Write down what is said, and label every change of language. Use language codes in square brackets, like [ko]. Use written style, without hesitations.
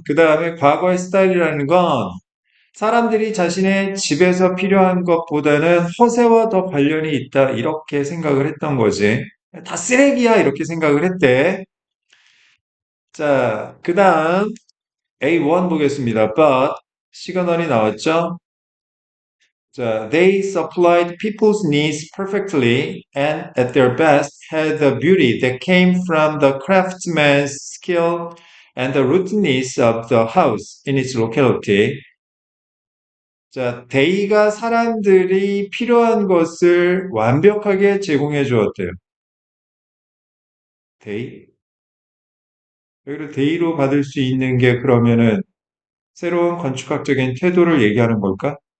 [ko] 그 다음에 과거의 스타일이라는 건 사람들이 자신의 집에서 필요한 것보다는 허세와 더 관련이 있다. 이렇게 생각을 했던 거지. 다 쓰레기야. 이렇게 생각을 했대. 자, 그 다음 A1 보겠습니다. But 시그널이 나왔죠? [en] 자, they supplied people's needs perfectly and at their best had the beauty that came from the craftsman's skill and the rootedness of the house in its locality. [ko] 자, 데이가 사람들이 필요한 것을 완벽하게 제공해 주었대요. 데이? 여기를 데이로 받을 수 있는 게 그러면은 새로운 건축학적인 태도를 얘기하는 걸까?